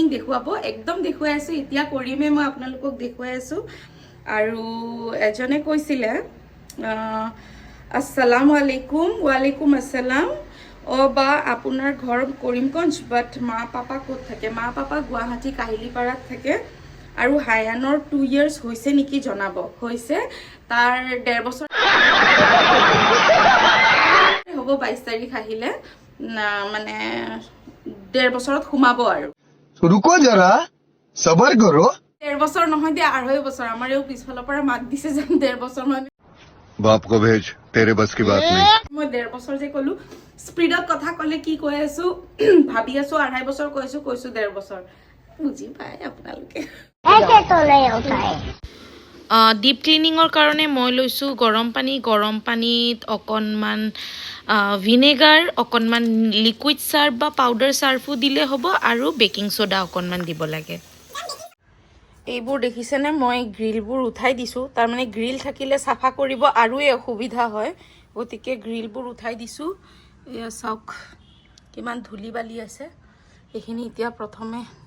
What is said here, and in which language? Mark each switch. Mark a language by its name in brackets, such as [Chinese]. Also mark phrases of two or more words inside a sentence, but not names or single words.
[Assamese] দেখুৱাব একদম দেখুৱাই আছোঁ এতিয়া কৰিমেই মই আপোনালোকক দেখুৱাই আছোঁ আৰু এজনে কৈছিলে [Arabic] السلام عليكم وعليكم السلام [Assamese] বা আপোনাৰ ঘৰ কৰিমগঞ্জ বাট মা পাপা ক'ত থাকে মা পাপা গুৱাহাটী কাহিলীপাৰাত থাকে আৰু হায়ানৰ 2 years হৈছে নেকি জনাব হৈছে তাৰ 1.5 বছৰ হ'ব 22 তাৰিখ আহিলে মানে 1.5 বছৰত সোমাব আৰু [Hindi] रुको जरा सबर करो [Assamese] 1.5 বছৰ নহয় দিয়া 2.5 বছৰ আমাৰ এই পিছফালৰ পৰা মাত দিছে যেন 1.5 বছৰ মানে [Hindi] बाप को भेज तेरे बस की बात नहीं [Assamese] মই 1.5 বছৰ যে ক'লো স্পিডত কথা ক'লে কি কৈ আছো ভাবি আছো 2.5 বছৰ কৈছো 1.5 বছৰ বুজি পায় আপোনালোকে [Hindi] ऐसे तो नहीं होता है [English] deep cleaning [Assamese] কাৰণে মই লৈছোঁ গৰম পানীত অকণমান ভিনেগাৰ অকণমান লিকুইড চাৰ্ফ বা পাউডাৰ চাৰ্ফো দিলে হ'ব আৰু বেকিং সোডা অকণমান দিব লাগে এইবোৰ দেখিছেনে মই গ্ৰিলবোৰ উঠাই দিছোঁ তাৰমানে গ্ৰিল থাকিলে চাফা কৰিব আৰু অসুবিধা হয় গতিকে গ্ৰিলবোৰ উঠাই দিছোঁ এয়া চাওক কিমান ধূলি বালি আছে এইখিনি এতিয়া প্ৰথমে